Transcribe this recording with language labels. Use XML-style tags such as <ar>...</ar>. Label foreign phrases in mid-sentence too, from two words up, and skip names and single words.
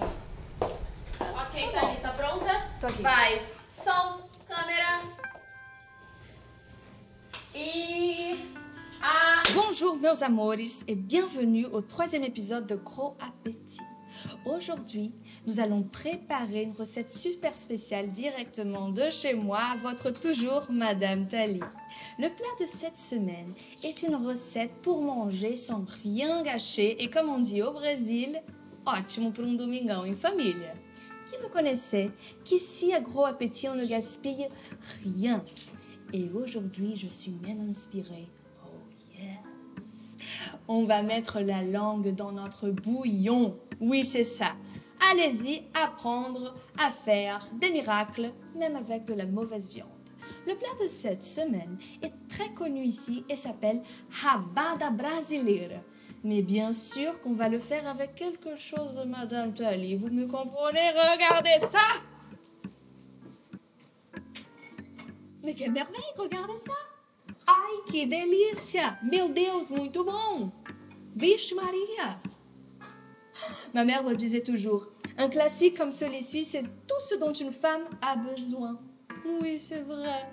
<pt>Ok, Thalita, tá pronta? Tô aqui. Vai. Som, câmera.</pt> <fr>Bonjour</fr> <pt>meus amores</pt> <fr>et bienvenue au 3e épisode de Gros Appétit. Aujourd'hui, nous allons préparer une recette super spéciale directement de chez moi, votre toujours Madame Thalie. Le plat de cette semaine est une recette pour manger sans rien gâcher et comme on dit au Brésil,</fr> <pt>ótimo para domingão em família.</pt> <fr>Qui me connaissait qu'ici à Gros Appétit on ne gaspille rien. Et aujourd'hui, je suis même inspirée. On va mettre la langue dans notre bouillon. Oui, c'est ça. Allez-y apprendre à faire des miracles, même avec de la mauvaise viande. Le plat de cette semaine est très connu ici et s'appelle rabada brasileira. Mais bien sûr qu'on va le faire avec quelque chose de Madame Thalie. Vous me comprenez? Regardez ça! Mais quelle merveille, regardez ça!</fr> <pt>Ai, que delícia! Meu Deus, muito bom! Vixe Maria!</pt> <fr>Ma mère me disait toujours, un classique comme celui-ci, c'est tout ce dont une femme a besoin. Oui, c'est vrai.</fr>